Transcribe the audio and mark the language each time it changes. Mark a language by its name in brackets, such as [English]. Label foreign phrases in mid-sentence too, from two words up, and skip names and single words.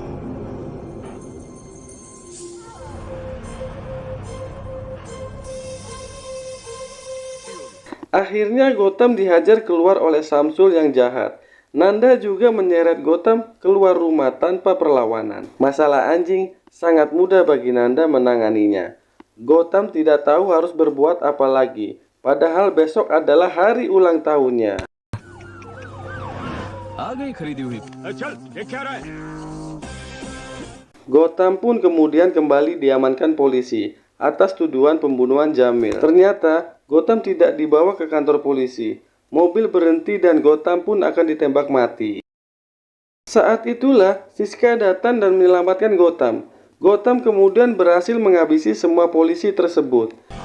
[Indonesian] Akhirnya Gautam dihajar keluar oleh Samsul yang jahat. Nanda juga menyeret Gautam keluar rumah tanpa perlawanan. Masalah anjing sangat mudah bagi Nanda menanganinya. Gautam tidak tahu harus berbuat apa lagi. Padahal besok adalah hari ulang tahunnya. [Hindi] आ गई खरीदी हुई। चल, ये क्या रहा है? [Indonesian] Gautam pun kemudian kembali diamankan polisi atas tuduhan pembunuhan Jamil. Ternyata Gautam tidak dibawa ke kantor polisi. Mobil berhenti dan Gautam pun akan ditembak mati. Saat itulah Siska datang dan menyelamatkan Gautam. Gautam kemudian berhasil menghabisi semua polisi tersebut.